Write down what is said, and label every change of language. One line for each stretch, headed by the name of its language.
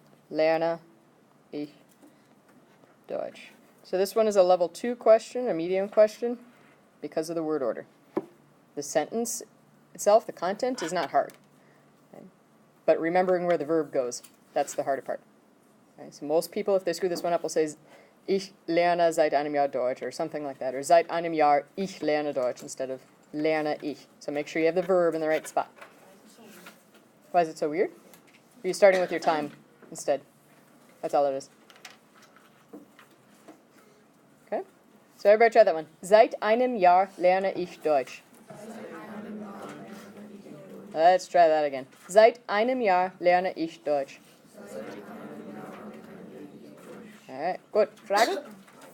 German: Lerne ich Deutsch.
English: So this one is a level 2 question, a medium question, because of the word order. The sentence itself, the content, is not hard. Okay? But remembering where the verb goes, that's the harder part. Okay? So most people, if they screw this one up, will say,
German: Ich lerne seit einem Jahr Deutsch,
English: or something like that, or
German: seit einem Jahr ich lerne Deutsch,
English: instead of
German: lerne ich.
English: So make sure you have the verb in the right spot. Why is it so weird? Are you starting with your time instead? That's all it is. Okay? So everybody try that one.
German: Seit einem Jahr lerne ich Deutsch.
English: Let's try that again.
German: Seit einem Jahr lerne ich Deutsch.
English: Alright,
German: gut. Fragen?